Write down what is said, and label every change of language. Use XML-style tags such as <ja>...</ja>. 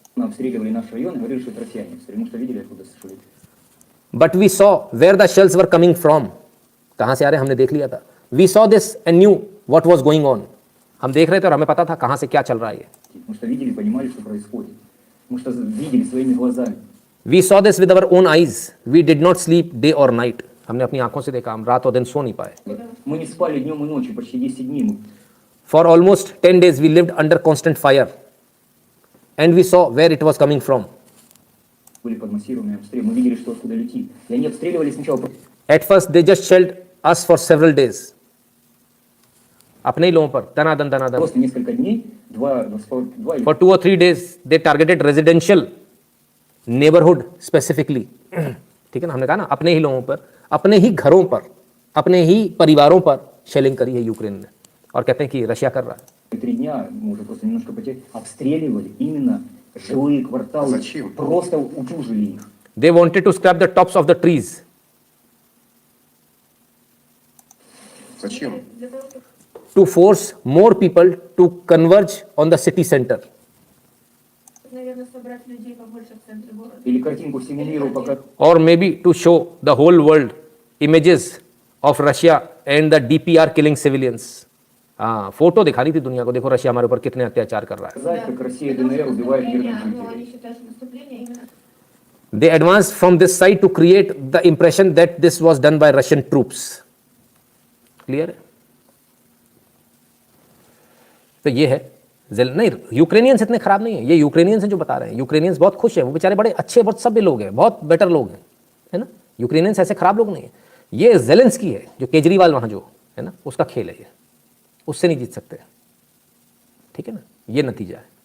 <ru>Обстреливали наш район и говорили, что это россияне, потому что видели, откуда шли.</ru> <en>But we saw where the shells were coming from.</en> <hi>कहाँ से आ रहे हमने देख लिया था।</hi> <en>We saw this and knew what was going on.</en> <hi>हम देख रहे थे और हमें पता था कहाँ से क्या चल रहा है ये।</hi> <ru>Потому что видели, понимали, что происходит. Потому что видели своими глазами.</ru> <en>We saw this with our own eyes. We did not sleep day or night.</en> <hi>हमने अपनी आंखों से देखा, हम रात और दिन सो नहीं पाए।</hi> <ru>Мы не спали днем и ночью, почти 10 дней.</ru> <en>For almost 10 days we lived under constant fire. And we saw where it was coming from.</en> <ru>Были под массированным обстрелом, мы видели, что откуда летит. И они обстреливали сначала...</ru> <en>At first they just shelled us for several days.</en> <hi>अपने ही लोगों पर दनादन दनादन।</hi> <ru>Просто несколько дней, два или...</ru> <en>For 2 or 3 days they targeted residential neighborhood specifically.</en> <hi>ठीक है ना, हमने कहा ना, अपने ही लोगों पर, अपने ही घरों पर, अपने ही परिवारों पर शेलिंग करी है यूक्रेन ने, और कहते हैं कि रशिया कर रहा है।</hi> <ru>3 дня, мы уже просто немножко потеряли, обстреливали именно жилые кварталы. Зачем? Просто утюжили их.</ru> <en>They wanted to scrap the tops of the trees.</en> <ru>Зачем?</ru> <en>To force more people to converge on the city center.</en> <ru>Наверное, собрать людей побольше в центре города. Или картинку всему миру показать.</ru> <en>Or maybe to show the whole world images of Russia and the DPR killing civilians.</en> <hi>हाँ, photo दिखानी थी दुनिया को, देखो Russia हमारे ऊपर कितने अत्याचार कर रहा है।</hi> <ru>Показать, как Россия и ДНР убивают мирных Ну, они жителей. считают, что наступление именно</ru> <en>They advanced from this side to create the impression that this was done by Russian troops.</en> <hi>Clear है? तो ये है नहीं, यूक्रेनियंस इतने खराब नहीं है, ये यूक्रेनियंस हैं जो बता रहे हैं। यूक्रेनियंस बहुत खुश हैं, वो बेचारे बड़े अच्छे, बहुत सभ्य लोग हैं, बहुत बेटर लोग हैं, है ना। यूक्रेनियंस ऐसे खराब लोग नहीं है। ये जेलेंस्की है, जो केजरीवाल वहाँ जो है ना, उसका खेल है ये, उससे नहीं जीत सकते, ठीक है ना, ये नतीजा है।</hi>